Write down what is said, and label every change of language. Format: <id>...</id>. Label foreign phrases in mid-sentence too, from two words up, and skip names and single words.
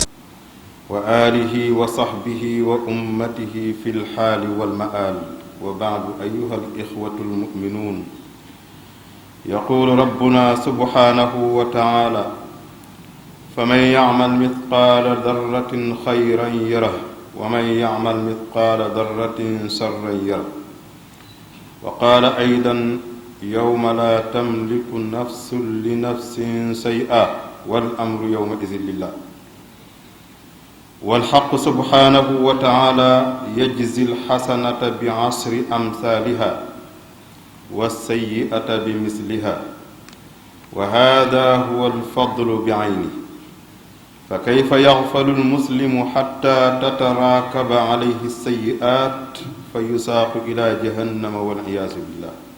<ar>وآله وصحبه وأمته في الحال والمآل وبعد أيها الإخوة المؤمنون يقول ربنا سبحانه وتعالى فمن يعمل مثقال ذرة خيرا يره ومن يعمل مثقال ذرة شرا يره وقال أيضا يوم لا تملك نفس لنفس شيئا والأمر يومئذ لله والحق سبحانه وتعالى يجزي الحسنة بعشر أمثالها والسيئة بمثلها وهذا هو الفضل بعينه فكيف يغفل المسلم حتى تتراكب عليه السيئات فيساق إلى جهنم والعياذ بالله</ar>